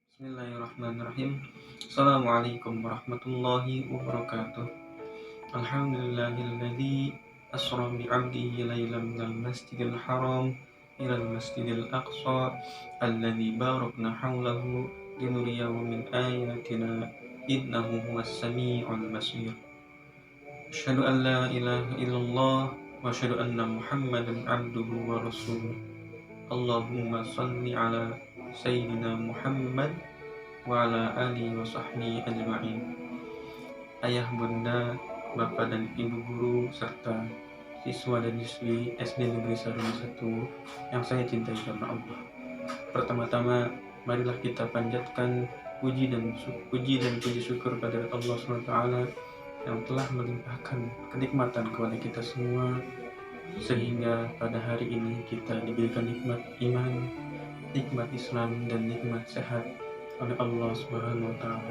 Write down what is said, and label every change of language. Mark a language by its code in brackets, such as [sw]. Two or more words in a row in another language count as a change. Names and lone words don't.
[ar] بسم الله الرحمن الرحيم. السلام عليكم ورحمة الله وبركاته. الحمد لله الذي أسرى بعبده ليلا من المسجد الحرام إلى المسجد الأقصى الذي باركنا حوله لنريه من آياتنا إنه هو السميع البصير. أشهد أن لا إله إلا الله وأشهد أن محمدا عبده ورسوله. اللهم صل على سيدنا محمد وعلى آله وصحبه أجمعين. [id] Ayah, bunda, bapak dan ibu guru serta siswa dan siswi SD Negeri Saruni 1 yang saya cintai karena Allah. Pertama-tama marilah kita panjatkan puji dan puji syukur pada Allah SWT yang telah melimpahkan kenikmatan kepada kita semua, sehingga pada hari ini kita diberikan nikmat iman, nikmat Islam, dan nikmat sehat oleh Allah [ar] سبحانه وتعالى.